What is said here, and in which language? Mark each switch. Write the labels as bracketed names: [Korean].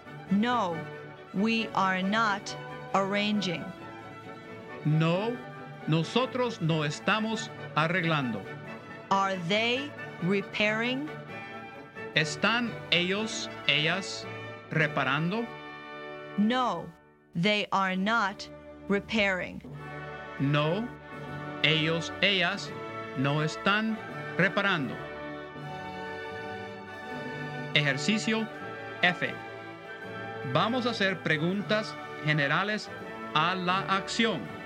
[English] No, we are not arranging. [Spanish] No, nosotros no estamos arreglando. [English] Are they repairing? [Spanish] ¿Están ellos, ellas reparando? [English] No, they are not repairing. [Spanish] No, ellos, ellas no están reparando. Ejercicio F. Vamos a hacer preguntas generales a la acción.